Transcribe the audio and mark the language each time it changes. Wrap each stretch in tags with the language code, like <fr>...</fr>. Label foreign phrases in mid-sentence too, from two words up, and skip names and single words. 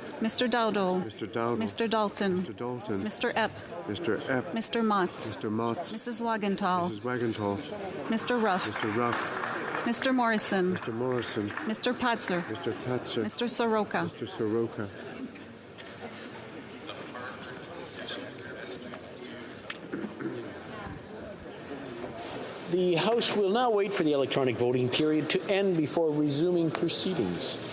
<en>Mr. Dowdall. Mr. Dowdall. Mr. Dalton. Mr. Dalton. Mr. Epp. Mr. Epp. Mr. Motz. Mr. Motz. Mrs. Wagenthal. Mrs. Wagenthal. Mr. Ruff. Mr. Ruff. Mr. Morrison. Mr. Morrison. Mr. Patzer. Mr. Patzer. Mr. Soroka. Mr. Soroka. The House will now wait for the electronic voting period to end before resuming proceedings.</en>